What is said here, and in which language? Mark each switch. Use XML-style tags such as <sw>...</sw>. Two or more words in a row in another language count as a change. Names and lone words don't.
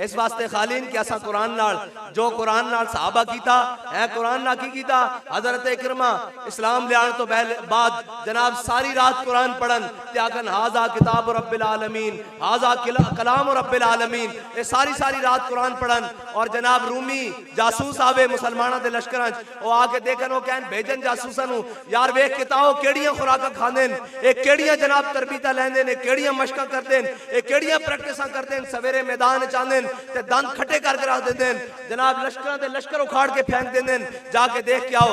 <pa>ਇਸ ਵਾਸਤੇ ਖ਼ਾਲੀ ਕਿ ਅਸਾਂ ਕੁਰਾਨ ਨਾਲ ਜੋ ਕੁਰਾਨ ਨਾਲ ਸਹਾਬਾ ਕੀਤਾ ਹੈ, ਕੁਰਾਨ ਨਾਲ ਕੀ ਕੀਤਾ ਹਜ਼ਰਤ ਇਕਰਮਾ ਇਸਲਾਮ ਲਿਆਣ ਤੋਂ ਬਾਅਦ ਜਨਾਬ ਸਾਰੀ ਰਾਤ ਕੁਰਾਨ ਪੜ੍ਹਨ ਤੇ ਆਖਣ</pa> <ar>هذا كتاب رب العالمين, هذا كلام رب العالمين.</ar> <pa>ਯੇ ਸਾਰੀ ਰਾਤ ਕੁਰਾਨ ਪੜ੍ਹਨ। ਔਰ ਜਨਾਬ ਰੂਮੀ ਜਾਸੂਸ ਆਵੇ ਮੁਸਲਮਾਨਾਂ ਦੇ ਲਸ਼ਕਰਾਂ ਚ, ਵੋ ਆ ਕੇ ਵੇਖਣ, ਵੋ ਕਹਿਣ ਭੇਜਣ ਜਾਸੂਸਾਂ ਨੂੰ ਯਾਰ ਵੇਖ ਕੇ ਤਾਓ ਕੇੜ੍ਹੀਆਂ ਖ਼ੁਰਾਕਾਂ ਖਾਂਦੇ ਨੇ, ਯੇ ਕੇੜ੍ਹੀਆਂ ਜਨਾਬ ਤਰਬੀਅਤਾਂ ਲੈਂਦੇ ਨੇ, ਕੇੜ੍ਹੀਆਂ ਮਸ਼ਕਾਂ ਕਰਦੇ ਨੇ, ਯੇ ਕੇੜ੍ਹੀਆਂ ਪ੍ਰੈਕਟਿਸਾਂ ਕਰਦੇ ਨੇ। ਸਵੇਰੇ ਮੈਦਾਨ ਚ ਆਂਦੇ ਨੇ ਤੇ ਦੰਦ ਖੱਟੇ ਕਰ ਕੇ ਰੱਖ ਦੇਂਦੇ ਨੇ, ਜਨਾਬ ਲਸ਼ਕਰਾਂ ਦੇ ਲਸ਼ਕਰ ਉਖਾੜ ਕੇ ਫੇਂਕ ਦੇਂਦੇ ਨੇ, ਜਾ ਕੇ ਵੇਖ ਕੇ ਆਓ।</pa>